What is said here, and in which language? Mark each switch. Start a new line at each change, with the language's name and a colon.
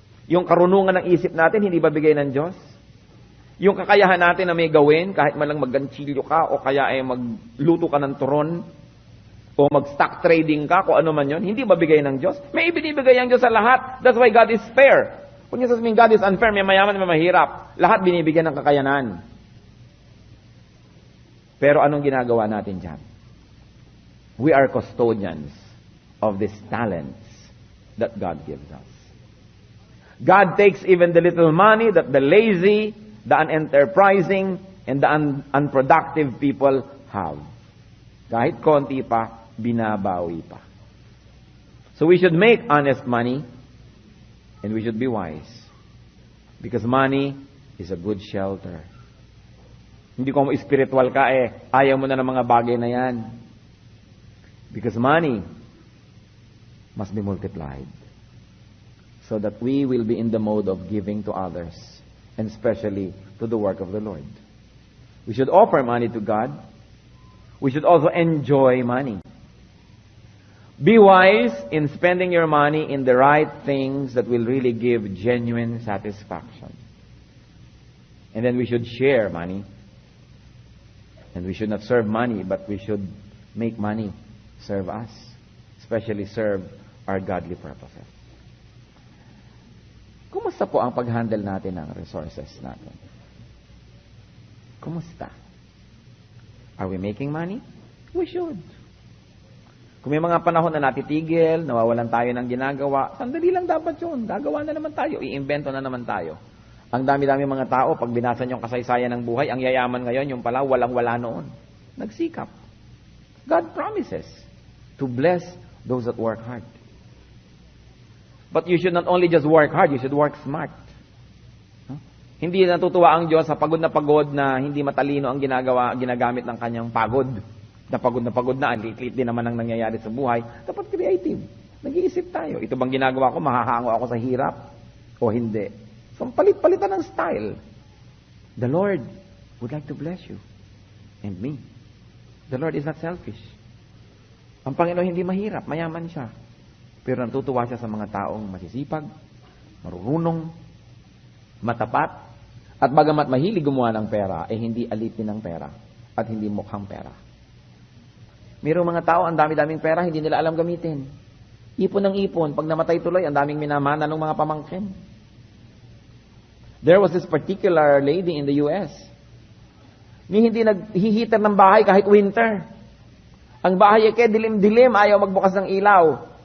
Filipino: Yung karunungan ng isip natin, hindi ba bigay ng Diyos? Yung kakayahan natin na may gawin, kahit man lang magganchilyo ka, o kaya ay magluto ka ng turon, o mag-stock trading ka, kung ano man yun, hindi ba bigay ng Diyos? May ibinibigay ang Diyos sa lahat.
English: That's why God is fair.
Filipino: Kung yung sasabihin
English: God is unfair,
Filipino: may mayaman, may mahirap. Lahat binibigyan ng kakayanan. Pero anong ginagawa natin dyan?
English: We are custodians of these talents that God gives us. God takes even the little money that the lazy, the unenterprising, and the unproductive people have.
Filipino: Kahit konti pa, binabawi pa.
English: So we should make honest money, and we should be wise. Because money is a good shelter.
Filipino: Hindi ko mo spiritual ka ayaw mo na ng mga bagay na yan.
English: Because money must be multiplied. So that we will be in the mode of giving to others, and especially to the work of the Lord. We should offer money to God. We should also enjoy money. Be wise in spending your money in the right things that will really give genuine satisfaction. And then we should share money. And we should not serve money, but we should make money serve us. Especially serve our godly purposes.
Filipino: Kumusta po ang pag-handle natin ng resources natin? Kumusta?
English: Are we making money? We should.
Filipino: Kung may mga panahon na natitigil, nawawalan tayo ng ginagawa, sandali lang dapat yun. Gagawa na naman tayo. Iimbento na naman tayo. Ang dami-dami mga tao, pag binasa nyo ang kasaysayan ng buhay, ang yayaman ngayon, yung pala, walang-wala noon. Nagsikap.
English: God promises to bless those that work hard. But you should not only just work hard, you should work smart.
Filipino: Hindi natutuwa ang Diyos sa pagod na hindi matalino ang ginagamit ng kanyang pagod. Na pagod na, lit-lit din naman ang nangyayari sa buhay. Dapat creative. Nag-iisip tayo. Ito bang ginagawa ko, mahahango ako sa hirap? O hindi? So, palit-palitan ng style.
English: The Lord would like to bless you. And me. The Lord is not selfish.
Filipino: Ang Panginoon hindi mahirap, mayaman siya. Pero natutuwa siya sa mga taong masisipag, marunong, matapat, at bagamat mahilig gumawa ng pera, hindi alitin ng pera at hindi mukhang pera. Mayroong mga tao, ang dami-daming pera, hindi nila alam gamitin. Ipon ng ipon. Pag namatay tuloy, ang daming minamana ng mga pamangkin.
English: There was this particular lady in the US.
Filipino: Hindi naghihitar ng bahay kahit winter. Ang bahay dilim-dilim, ayaw magbukas ng ilaw.